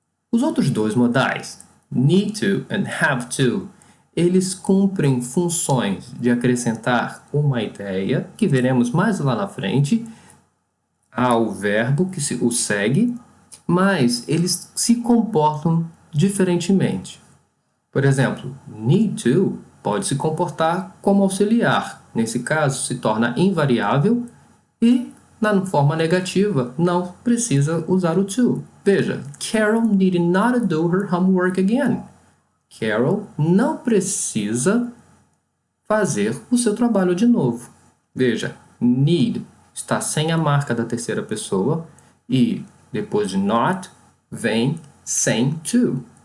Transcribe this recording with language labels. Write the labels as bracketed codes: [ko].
[pt] Os outros 2 modais, [en] need to and have to, [pt] eles cumprem funções de acrescentar uma ideia, que veremos mais lá na frente, ao verbo que o segue, mas eles se comportam diferentemente. Por exemplo, need to pode se comportar como auxiliar. Nesse caso, se torna invariável e, na forma negativa, não precisa usar o to. Veja, [en] Carol need not do her homework again. [pt] Carol não precisa fazer o seu trabalho de novo. Veja, need está sem a marca da terceira pessoa e depois de not vem sem to.